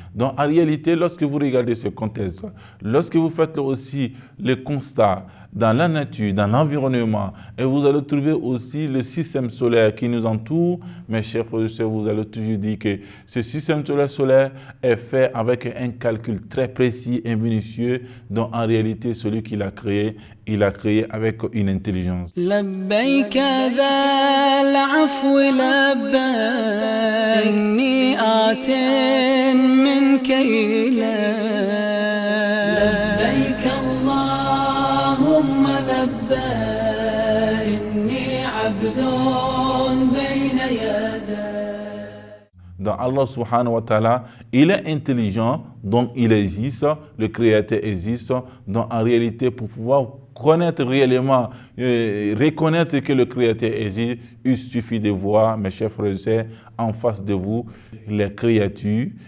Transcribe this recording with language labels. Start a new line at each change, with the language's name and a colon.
French: Donc, en réalité, lorsque vous regardez ce contexte, lorsque vous faites aussi le constat dans la nature, dans l'environnement, et vous allez trouver aussi le système solaire qui nous entoure, mes chers frères et sœurs, vous allez toujours dire que ce système solaire est fait avec un calcul très précis et minutieux, dont en réalité, celui qui l'a créé, il l'a créé avec une intelligence.
Arabic: لبيك ذا العفو لبيك إني آت منك إليك لبيك اللهم لبيك إني عبد بين يديك.
French: Donc Allah subhanahu wa ta'ala, il est intelligent, donc il existe, le Créateur existe. Donc en réalité, pour pouvoir connaître réellement, reconnaître que le Créateur existe, il suffit de voir, mes chers frères et sœurs, en face de vous, les créatures.